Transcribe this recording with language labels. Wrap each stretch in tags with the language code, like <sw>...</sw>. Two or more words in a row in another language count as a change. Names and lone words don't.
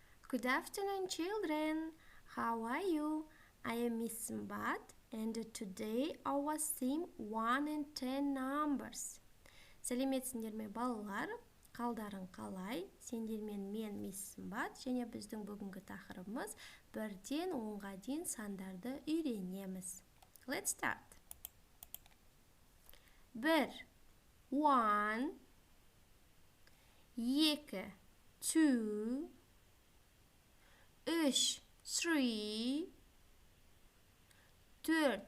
<en>Good afternoon, children. How are you? I am Miss Sinbad, and today our theme 1 and 10 numbers.</en> <kk>Сәлеметсіңдер ме балалар? Қалдарың қалай? Сендермен мен Miss Sinbad, және біздің бүгінгі тақырыбымыз 1-ден 10-ға дейін сандарды үйренеміз.</kk> <en>Let's start. 1. 1. 2. 2. 3. 3. 4.</en>